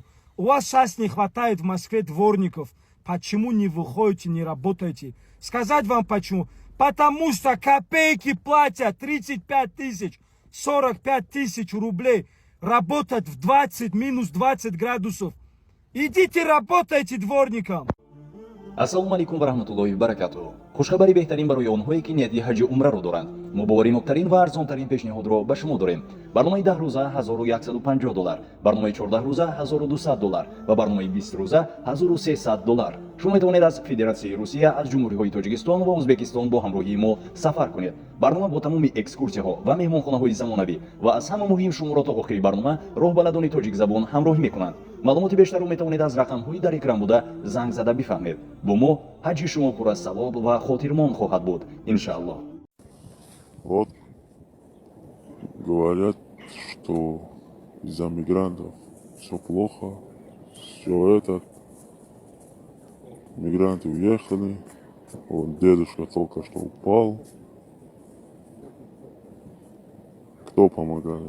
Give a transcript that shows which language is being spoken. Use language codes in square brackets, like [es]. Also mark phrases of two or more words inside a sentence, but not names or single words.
[ru] У вас сейчас не хватает в Москве дворников. Почему не выходите, не работаете? Сказать вам почему? Потому что копейки платят 35 тысяч, 45 тысяч рублей. Работать в 20, минус 20 градусов. Идите работайте дворником. [ar] السلام عليكم ورحمة الله وبركاته. [tg] Хушхабари беҳтарин барои онҳое ки нияти ҳаҷи умраро доранд. мо бовариноктарин ва арзонтарин пешниҳодро ба шумо дорем. барномаи 10 рӯза $1150, барномаи 14 рӯза $1200 ва барномаи 20 рӯза $1300. шумо метавонед аз Федератсияи Русия, аз ҷумҳуриҳои Тоҷикистон ва Узбекистон бо ҳамроҳии мо сафар кунед. барнома бо тамоми экскурсияҳо ва меҳмонхонаҳои замонавӣ ва аз ҳама муҳим шуморо то охири барнома роҳбаладони тоҷик забон ҳамроҳӣ мекунанд. маълумоти бештарро метавонед аз рақамҳои дар экран буда занг зада бифаҳмед. бо мо ҳаҷи шумо пур аз савоб ва хотирмон хоҳад буд, иншааллоҳ. [ru] Вот говорят, что из-за мигрантов все плохо, все это. Мигранты уехали, вот дедушка только что упал. Кто помогает?